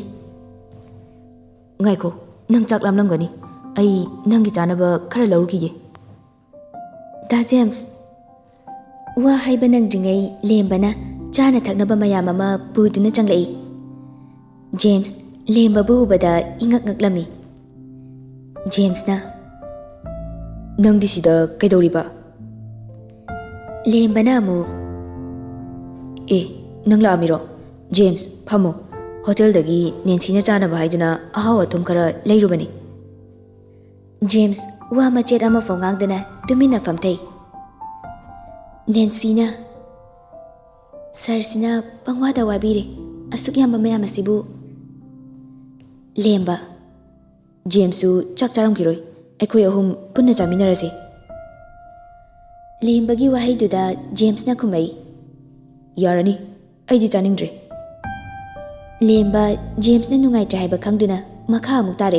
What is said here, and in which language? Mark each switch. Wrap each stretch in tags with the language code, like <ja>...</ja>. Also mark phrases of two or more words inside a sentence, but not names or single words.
<mni>Ngaiko, nang chaklamlamgani. Ai nangi chanaba khara laurukige. Da James, wa haiba nangdringai lembana chana thaknaba mayam ama puduna changlei. James lemba bu ubada ingak ngaklami. James na nang disida kaidoriba. Lembana mu nang laamiro. James phamo hotel dagi Nancy na chana bahaiduna ahaw athum khara leirubani. James wa machet ama phongangdana tumina famthai. Nancy na Sir sina pangwada wabire asuk yamba mayam asibu lemba. James su chak charamkiroi aikhoi ahum punna chaminarase. Lembagi wahaiduda James na khumai. Yarani aidi chaningdre. Lemba James na nungaitra haiba khangduna makha amuk tare.</mni>